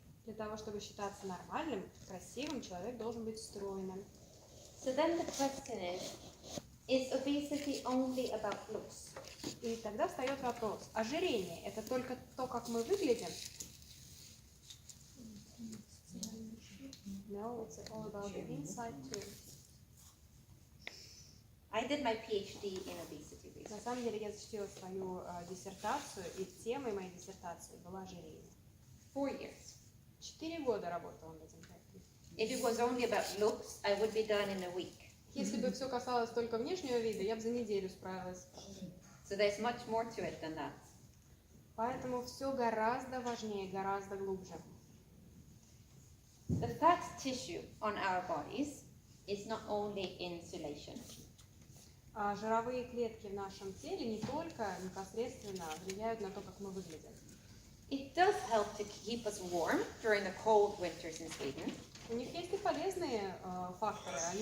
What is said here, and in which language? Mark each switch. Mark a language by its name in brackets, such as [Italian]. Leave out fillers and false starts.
[Russian] Для того, чтобы считаться нормальным, красивым, человек должен быть стройным. [English] So then the question is obesity only about looks? [Russian] И тогда встает вопрос, ожирение – это только то, как мы выглядим? [English] No, it's all about the inside too. I did my PhD in obesity [Russian] На [English] research. [Russian] самом деле я защитила свою диссертацию, и темой моей диссертации было ожирение. [English] 4 years. [Russian] 4 года работала над этим проектом. [English] If it was only about looks, I would be done in a week. [Russian] Если бы все касалось только внешнего вида, я бы за неделю справилась. [English] So there's much more to it than that. [Russian] Поэтому все гораздо важнее, гораздо глубже. [English] The fat tissue on our bodies is not only insulation. [Russian] Жировые клетки в нашем теле не только непосредственно влияют на то, как мы выглядим. [English] It does help to keep us warm during the cold winters in Sweden. [Russian] У них есть и полезные факторы.